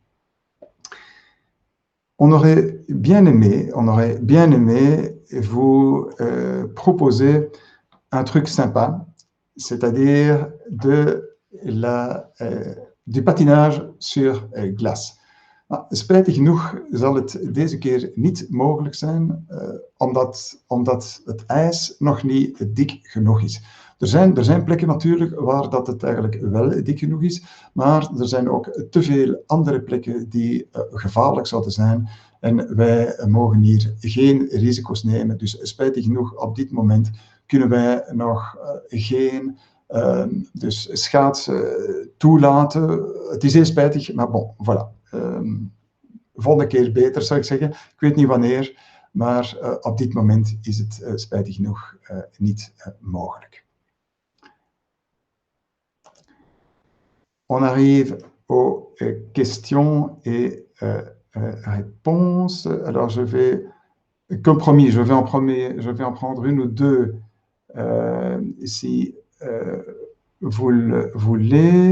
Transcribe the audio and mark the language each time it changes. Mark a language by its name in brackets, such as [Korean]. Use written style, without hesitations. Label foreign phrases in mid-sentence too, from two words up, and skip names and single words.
[French] On aurait bien aimé vous proposer un truc sympa, c'est-à-dire du patinage sur glace. [Dutch] Spijtig genoeg zal het deze keer niet mogelijk zijn, omdat het ijs nog niet dik genoeg is. Er zijn plekken natuurlijk waar dat het eigenlijk wel dik genoeg is, maar er zijn ook te veel andere plekken die gevaarlijk zouden zijn. En wij mogen hier geen risico's nemen. Dus spijtig genoeg, op dit moment kunnen wij nog geen schaatsen toelaten. Het is heel spijtig, maar [French] bon, voilà. [Dutch] Volgende keer beter, zou ik zeggen. Ik weet niet wanneer, maar op dit moment is het spijtig genoeg niet mogelijk. [French] On arrive aux questions et réponses. Alors, comme promis, je vais en prendre une ou deux si vous le voulez.